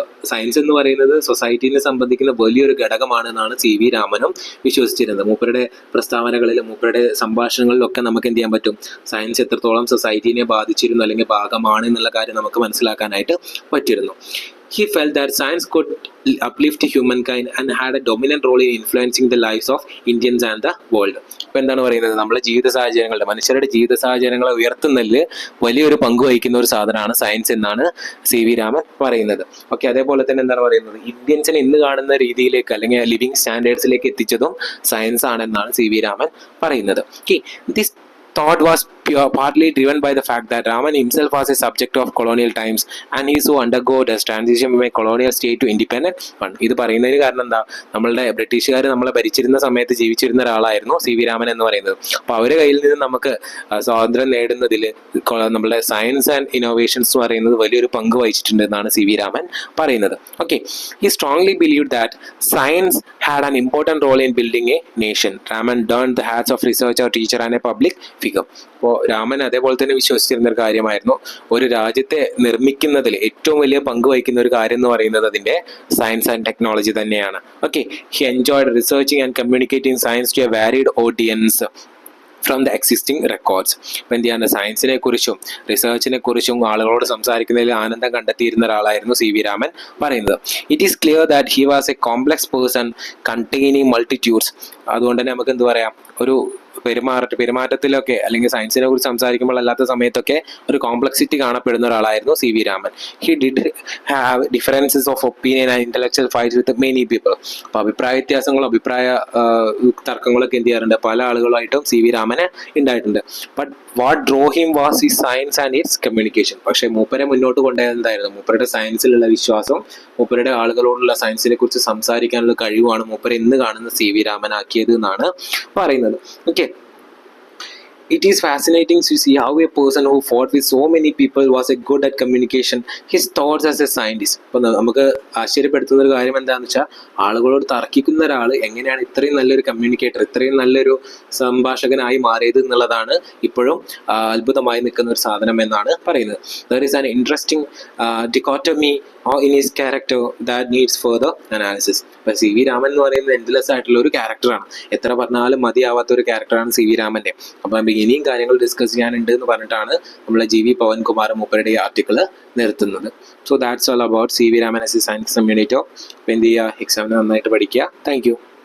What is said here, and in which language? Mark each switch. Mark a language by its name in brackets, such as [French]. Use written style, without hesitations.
[Malayalam] Science എന്ന് പറയുന്നത് സൊസൈറ്റീനെ സംബന്ധിക്കുന്ന വലിയൊരു ഘടകമാണെന്നാണ് CV രാമനും വിശ്വസിച്ചിരുന്നത്. മൂപ്പരുടെ പ്രസ്താവനകളിലും മൂപ്പരുടെ സംഭാഷണങ്ങളിലൊക്കെ നമുക്ക് എന്ത് ചെയ്യാൻ പറ്റും, സയൻസ് എത്രത്തോളം സൊസൈറ്റീനെ ബാധിച്ചിരുന്നു അല്ലെങ്കിൽ ഭാഗമാണ് എന്നുള്ള കാര്യം നമുക്ക് മനസ്സിലാക്കാനായിട്ട് പറ്റിയിരുന്നു. [English] He felt that science could uplift humankind and had a dominant role in influencing the lives of Indians and the world. [Malayalam] അപ്പോൾ എന്താണ് പറയുന്നത്, നമ്മുടെ ജീവിത സാഹചര്യങ്ങളുടെ, മനുഷ്യരുടെ ജീവിത സാഹചര്യങ്ങളെ ഉയർത്തുന്നതിൽ വലിയൊരു പങ്ക് വഹിക്കുന്ന ഒരു സാധനമാണ് സയൻസ് എന്നാണ് CV രാമൻ പറയുന്നത്. ഓക്കെ, അതേപോലെ തന്നെ എന്താണ് പറയുന്നത്, ഇന്ത്യൻസിനെ ഇന്ന് കാണുന്ന രീതിയിലേക്ക് അല്ലെങ്കിൽ ലിവിങ് സ്റ്റാൻഡേർഡ്സിലേക്ക് എത്തിച്ചതും സയൻസ് ആണെന്നാണ് CV രാമൻ പറയുന്നത്. [English] Okay, this thought was partly driven by the fact that Raman himself was a subject of colonial times and he so undergo the transition from a colonial state to independent one. [Malayalam] ഇത് പറയുന്നതിന് കാരണം എന്താ, നമ്മളുടെ ബ്രിട്ടീഷുകാർ നമ്മളെ ഭരിച്ചിരുന്ന സമയത്ത് ജീവിച്ചിരുന്ന ഒരാളായിരുന്നു CV രാമൻ എന്ന് പറയുന്നത്. അപ്പോൾ അവരുടെ കയ്യിൽ നിന്ന് നമുക്ക് സ്വാതന്ത്ര്യം നേടുന്നതിൽ നമ്മളുടെ സയൻസ് ആൻഡ് ഇന്നോവേഷൻസ് എന്ന് പറയുന്നത് വലിയൊരു പങ്ക് വഹിച്ചിട്ടുണ്ട് എന്നാണ് CV രാമൻ പറയുന്നത്. [English] Okay, he strongly believed that science had an important role in building a nation. Raman donned the hats of researcher, teacher and a public figure. [Malayalam] അപ്പോൾ രാമൻ അതേപോലെ തന്നെ വിശ്വസിച്ചിരുന്ന ഒരു കാര്യമായിരുന്നു, ഒരു രാജ്യത്തെ നിർമ്മിക്കുന്നതിൽ ഏറ്റവും വലിയ പങ്ക് വഹിക്കുന്ന ഒരു കാര്യം എന്ന് പറയുന്നത് അതിൻ്റെ സയൻസ് ആൻഡ് ടെക്നോളജി തന്നെയാണ്. Okay, [English] He enjoyed researching and communicating science to a varied audience. From the existing records. [Malayalam] ഇപ്പം എന്ത് ചെയ്യാൻ സയൻസിനെ കുറിച്ചും റിസർച്ചിനെ കുറിച്ചും ആളുകളോട് സംസാരിക്കുന്നതിൽ ആനന്ദം കണ്ടെത്തിയിരുന്ന ഒരാളായിരുന്നു സി വി രാമൻ പറയുന്നത്. [English] It is clear that he was a complex person containing multitudes. [Malayalam] അതുകൊണ്ട് തന്നെ നമുക്ക് എന്ത് പറയാം, ഒരു പെരുമാറ്റത്തിലൊക്കെ അല്ലെങ്കിൽ സയൻസിനെ കുറിച്ച് സംസാരിക്കുമ്പോൾ അല്ലാത്ത സമയത്തൊക്കെ ഒരു കോംപ്ലക്സിറ്റി കാണപ്പെടുന്ന ഒരാളായിരുന്നു C V Raman. [English] He did have differences of opinion and intellectual fights with many people. [Malayalam] അപ്പോൾ അഭിപ്രായ വ്യത്യാസങ്ങളും തർക്കങ്ങളൊക്കെ എന്ത് ചെയ്യാറുണ്ട്, പല ആളുകളായിട്ടും സി വി രാമന് ഉണ്ടായിട്ടുണ്ട്. [English] But what draw him was ഈ science and its communication. [Malayalam] പക്ഷേ മൂപ്പരെ മുന്നോട്ട് കൊണ്ടുപോയത് എന്തായിരുന്നു, മൂപ്പരുടെ സയൻസിലുള്ള വിശ്വാസം, മൂപ്പരുടെ ആളുകളോടുള്ള സയൻസിനെ കുറിച്ച് സംസാരിക്കാനുള്ള കഴിവാണ് മൂപ്പരെ ഇന്ന് കാണുന്ന സി വി രാമൻ ആക്കിയത് എന്നാണ് പറയുന്നത്. [English] Okay, it is fascinating to see how a person who fought with so many people was a good at communication his thoughts as a scientist. [Malayalam] അപ്പോൾ നമുക്ക് ആശ്ചര്യപ്പെടുത്തുന്ന ഒരു കാര്യം എന്താണെന്ന് വെച്ചാൽ, ആളുകളോട് തർക്കിക്കുന്ന ഒരാൾ എങ്ങനെയാണ് ഇത്രയും നല്ലൊരു കമ്മ്യൂണിക്കേറ്റർ, ഇത്രയും നല്ലൊരു സംഭാഷകനായി മാറിയത് എന്നുള്ളതാണ് ഇപ്പോഴും അത്ഭുതമായി നിൽക്കുന്ന ഒരു സാധനം എന്നാണ് പറയുന്നത്. [English] There is an interesting dichotomy in his character that needs further analysis. [Malayalam] ഇപ്പോൾ സി വി രാമൻ എന്ന് പറയുന്നത് എൻഡ്ലെസ് ആയിട്ടുള്ള ഒരു ക്യാരക്ടറാണ്, എത്ര പറഞ്ഞാലും മതിയാവാത്ത ഒരു ക്യാരക്ടറാണ് സി വി രാമൻ്റെ. അപ്പം ഇനിയും കാര്യങ്ങൾ ഡിസ്കസ് ചെയ്യാനുണ്ട് എന്ന് പറഞ്ഞിട്ടാണ് നമ്മളെ ജി വി പവൻകുമാർ മൂപ്പരുടെ ഈ ആർട്ടിക്കിൾ നിർത്തുന്നത്. [English] So that's all about C V Raman as a science communicator. [Malayalam] അപ്പോൾ എന്ത് ചെയ്യുക, എക്സാമിന് നന്നായിട്ട് പഠിക്കുക. [English] Thank you.